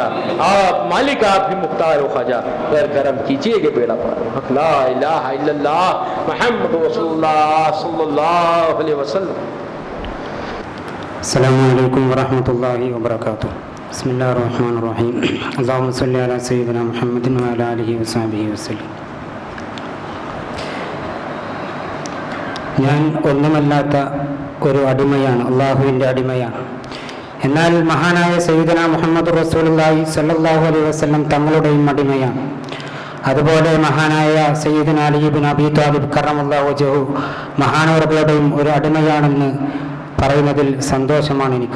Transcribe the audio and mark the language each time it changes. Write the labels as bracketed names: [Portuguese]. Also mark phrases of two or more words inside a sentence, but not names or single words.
[Urdu] آپ مالک آپ ہی مختار ہو خواجہ, غیر کرم کیجیے کہ بیڑا پار. [Arabic] لا الہ الا اللہ محمد رسول اللہ صلی اللہ علیہ وسلم. السلام علیکم ورحمۃ اللہ وبرکاتہ. بسم اللہ الرحمن الرحیم. اللہم صلی علی سیدنا محمد وعلی آلہ وصحبہ വസല്ലം. [Malayalam] ഞാൻ ഒന്നുമല്ലാത്ത ഒരു അടിമയാണ്, അള്ളാഹുവിൻ്റെ അടിമയാണ്. എന്നാൽ മഹാനായ [Arabic] سيدنا محمد رسول الله صلى الله عليه وسلم [Malayalam] തങ്ങളുടെയും അടിമയാണ്. അതുപോലെ മഹാനായ സയ്യിദുനാ അലി ഇബ്നു അബീ ത്വാലിബ് [Arabic] كرم الله وجهه [Malayalam] മഹാനവറുകളുടെയും ഒരു അടിമയാണെന്ന് പറയുന്നതിൽ സന്തോഷമാണ് എനിക്ക്.